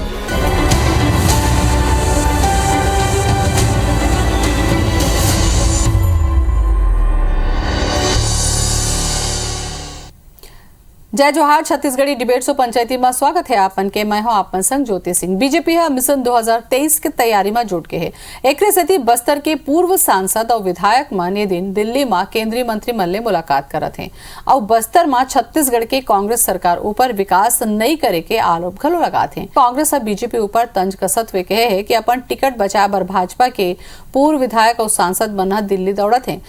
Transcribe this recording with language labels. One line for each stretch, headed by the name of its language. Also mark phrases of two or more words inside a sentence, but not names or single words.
Chhattisgarhi: जय जोहार। छत्तीसगढ़ी डिबेट सो पंचायती में स्वागत है आपन के। मैं हूं आपन संग ज्योति सिंह। बीजेपी मिशन 2023 के तैयारी में जुट के है। एक सेती बस्तर के पूर्व सांसद और विधायक माने दिन दिल्ली में केंद्रीय मंत्री मन ले मुलाकात करत हैं और बस्तर में छत्तीसगढ़ के कांग्रेस सरकार ऊपर विकास नहीं करे के आरोप घलो लगाते हैं। कांग्रेस और बीजेपी ऊपर तंज कसत हुए कहे है कि अपन टिकट बचाए बर भाजपा के पूर्व विधायक और सांसद बनना दिल्ली दौड़त हैं।